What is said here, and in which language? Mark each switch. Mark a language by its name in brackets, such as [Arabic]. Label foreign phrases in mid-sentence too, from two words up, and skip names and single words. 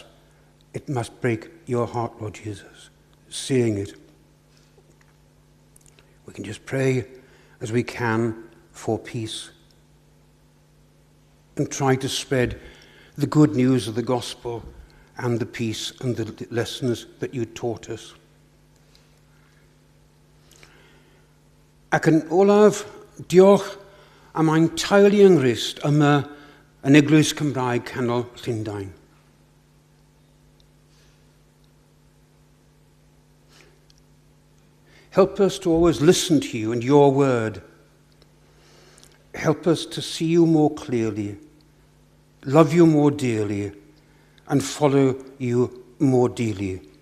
[English] It must break your heart, Lord Jesus, seeing it. We can just pray as we can for peace and try to spread the good news of the gospel and the peace and the lessons that you taught us. [Welsh] Ac yn olaf, diolch am ein teulu yng Nghrist yma yn Eglwys Cymraeg Canol Llundain. [English] Help us to always listen to you and your word. Help us to see you more clearly, love you more dearly, and follow you more dearly.